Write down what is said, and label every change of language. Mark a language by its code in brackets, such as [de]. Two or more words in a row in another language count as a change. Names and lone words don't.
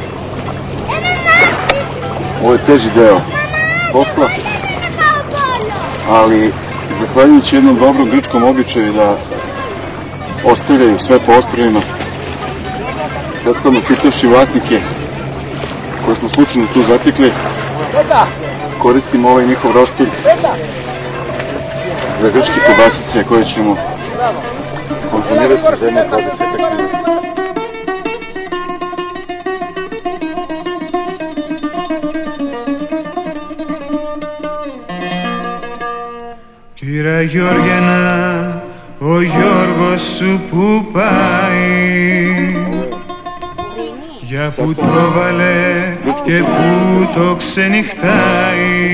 [sr] Ovo je teži deo posla, ali zahvaljujući jednom dobrom grčkom običaju da ostavljaju sve po ostrvima, prethodno pitavši vlasnike koje smo slučajno tu zatekli, koristimo ovaj njihov rostilj za grčke kobasice koje ćemo konzumirati za jedno 20 minuta. [el] Κύρα Γιώργαινα, ο Γιώργος σου που πάει, για που το βάλε και που το ξενυχτάει.